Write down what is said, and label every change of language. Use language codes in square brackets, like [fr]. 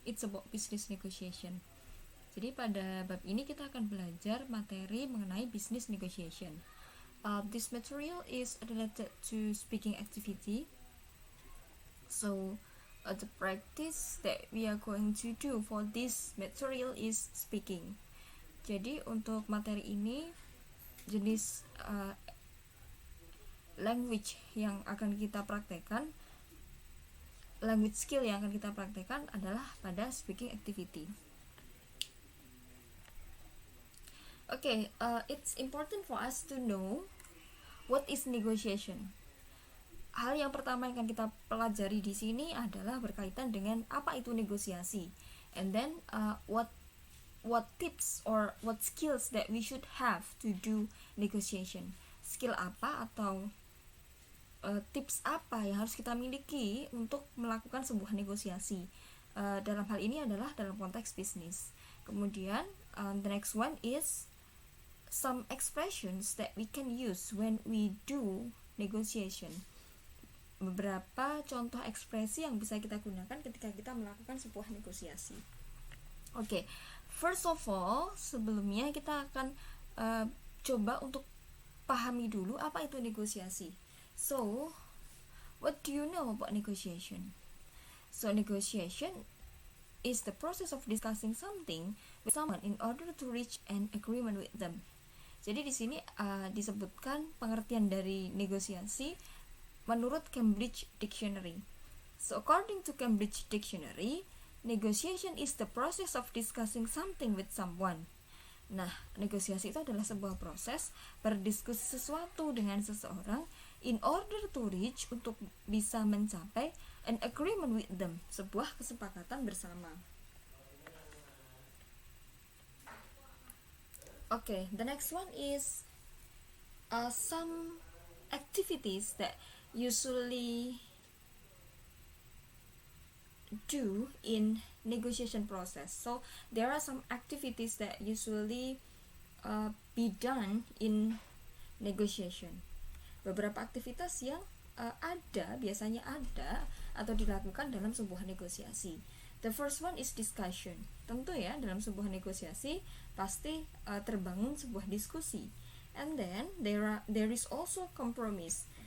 [en] It's about business negotiation. [id] Jadi pada bab ini kita akan belajar materi mengenai business negotiation. [en] This material is related to speaking activity. So the practice that we are going to do for this material is speaking. [id] Jadi untuk materi ini jenis language yang akan kita praktekkan, language skill yang akan kita praktekkan adalah pada speaking activity. [en] Okay, it's important for us to know what is negotiation. [id] Hal yang pertama yang akan kita pelajari di sini adalah berkaitan dengan apa itu negosiasi, [en] and then what tips or what skills that we should have to do negotiation. [id] Skill apa atau tips apa yang harus kita miliki untuk melakukan sebuah negosiasi. Dalam hal ini adalah dalam konteks bisnis. [en] Kemudian the next one is some expressions that we can use when we do negotiation. [id] Beberapa contoh ekspresi yang bisa kita gunakan ketika kita melakukan sebuah negosiasi. Oke, [en] first of all, [id] sebelumnya kita akan coba untuk pahami dulu apa itu negosiasi. [en] So, what do you know about negotiation? So, negotiation is the process of discussing something with someone in order to reach an agreement with them. [id] Jadi di sini disebutkan pengertian dari negosiasi menurut Cambridge Dictionary. [en] So, according to Cambridge Dictionary, negotiation is the process of discussing something with someone. [id] Nah, negosiasi itu adalah sebuah proses berdiskusi sesuatu dengan seseorang [en] in order to reach, [id] untuk bisa mencapai [en] an agreement with them, [id] sebuah kesepakatan bersama. [en] Okay, the next one is some activities that usually do in negotiation process. So there are some activities that usually be done in negotiation. [id] Beberapa aktivitas yang biasanya ada atau dilakukan dalam sebuah negosiasi. [en] The first one is discussion. [id] Tentu ya, dalam sebuah negosiasi pasti terbangun sebuah diskusi. [en] And then there is also compromise.